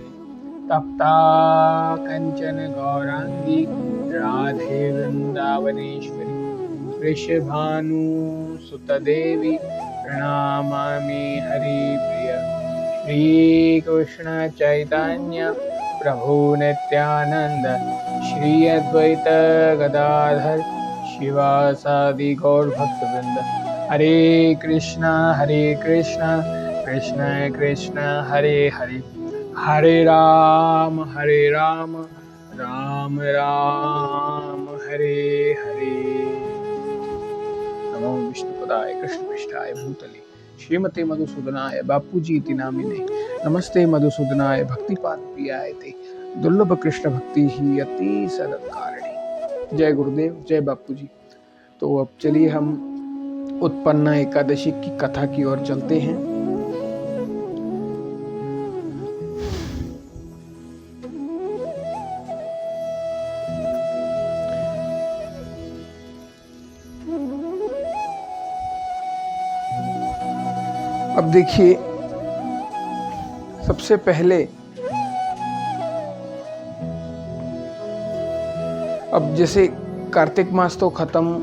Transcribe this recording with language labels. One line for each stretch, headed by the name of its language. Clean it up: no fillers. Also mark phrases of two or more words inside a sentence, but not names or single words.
Sanskrit: तप्ता कंचन गौरांगी राधे वृंदावनेश्वरी वृषभानुसुतदेवी प्रणमामि हरिप्रिय। श्रीकृष्ण चैतन्य प्रभु नित्यानंद श्री अद्वैत गदाधर शिवासादि गौर भक्तवृंद। हरे कृष्णा कृष्ण कृष्ण हरे हरे, हरे राम राम राम हरे हरे। नमो विष्णुपदाय कृष्णपृष्ठाय भूतले श्रीमते मधुसूदनाय बापूजी इति नामिने। नमस्ते मधुसूदनाय भक्तिपाद प्रियाय ते दुर्लभ कृष्ण भक्ति ही अति सदकारिणी।
Hindi: जय गुरुदेव, जय बापूजी। तो अब चलिए हम उत्पन्न एकादशी की कथा की ओर चलते हैं। अब देखिए, सबसे पहले अब जैसे कार्तिक मास तो खत्म